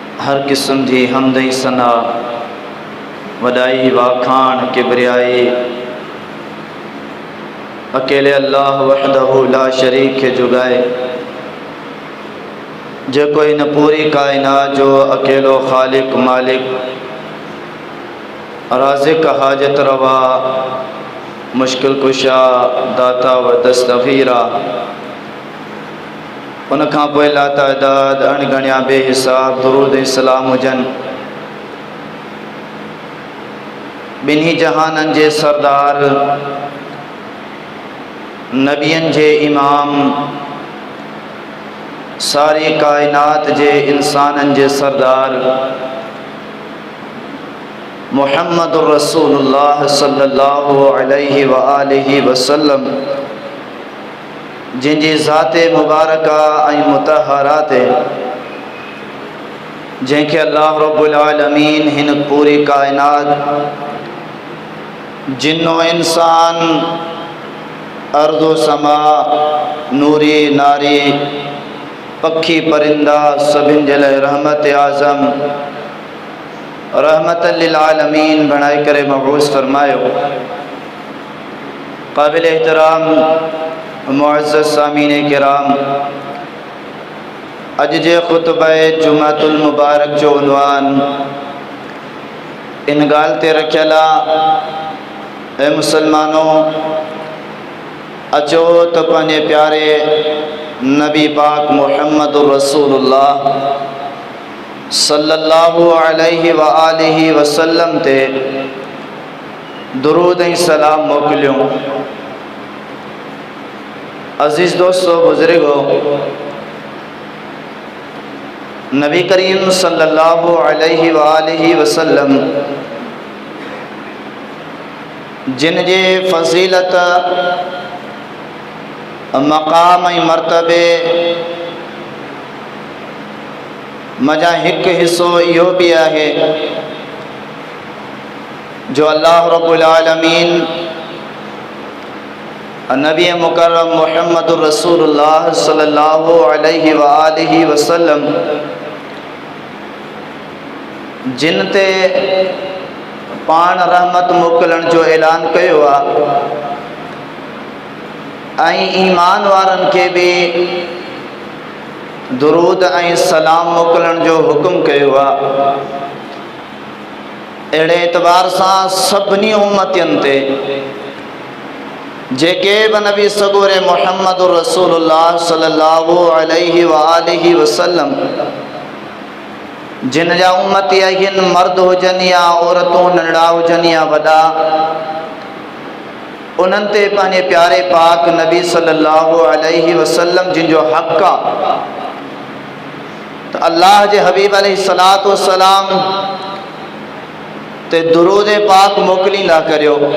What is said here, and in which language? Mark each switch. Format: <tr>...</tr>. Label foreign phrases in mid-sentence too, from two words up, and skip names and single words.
<sd>हर किस्म की हमदई सना वडाई वाखान किबरियाई अकेले</sd> <ar>الله وحده لا شريك</ar> <sd>के जुगाए जो कोई न पूरी कायनात जो अकेलो खालिक मालिक राज़िक हाजत रवा मुश्किल कुशा दाता व दस्तगीरा उनखां पोइ लातादाद अणगणिया बेहिसाब दुरूद सलाम हुजन बिन्ही जहानन जे सरदार नबियन जे इमाम सारी कायनात जे इंसानन जे सरदार</sd> <ar>محمد رسول الله صلى الله عليه وآله وسلم</ar> <sd>जिनकी ज़ाते मुबारका ऐं मुतहरात जैंखे</sd> <ar>الله رب العالمين</ar> <sd>हिन पूरी कायनात जिन्नो इंसान अर्दो समा नूरी नारी पखी परिंदा सभिन जे लाइ रहमत आज़म</sd> <ar>رحمة للعالمين</ar> <sd>बणाए करे मबूस फरमायो। काबिल एहतराम मुअज़्ज़ज़ सामीन किराम, अज जे खुतबा जुमातुल मुबारक जो उन्वान इन गाल ते रखियला ए मुसलमानों अचो तो पंहिंजे प्यारे नबी पाक</sd> <ar>محمد رسول الله صلى الله عليه وآله وسلم</ar> <sd>ते दुरूद ऐं सलाम मोकिलियूं। अज़ीज़ दोस्तों बुज़ुर्गो, नबी करीम</sd> <ar>صلى الله عليه وآله وسلم</ar> <sd>जिन जे फ़ज़ीलत मक़ाम ऐं मर्तबे मजा हिक हिस्सो इहो भी है</sd> <ar>जो الله رب العالمين نبي مكرم محمد رسول الله صلى الله عليه وآله وسلم</ar> <sd>जिन ते पान रहमत मोकिलण जो ऐलान कयो ऐं ईमान वारन के भी दुरूद ऐं सलाम मोकिलण जो हुक्म कयो अहिड़े एतबार सां सभिनी उम्मतियुनि ते जेके बि नबी सगोरे</sd> <ar>محمد رسول الله صلى الله عليه وآله وسلم</ar> <sd>जिन जा उम्मती आहिनि, मर्द हुजनि या औरतूं, नंढड़ा हुजनि या वॾा, उन्हनि ते पंहिंजे प्यारे पाक नबी</sd> <ar>صلى الله عليه وسلم</ar> <sd>जिन जो हक़ आहे तो अल्लाह जे हबीब</sd> <ar>عليه الصلاة والسلام</ar> <sd>ते दुरूद पाक मोकिलींदा करियो।</sd>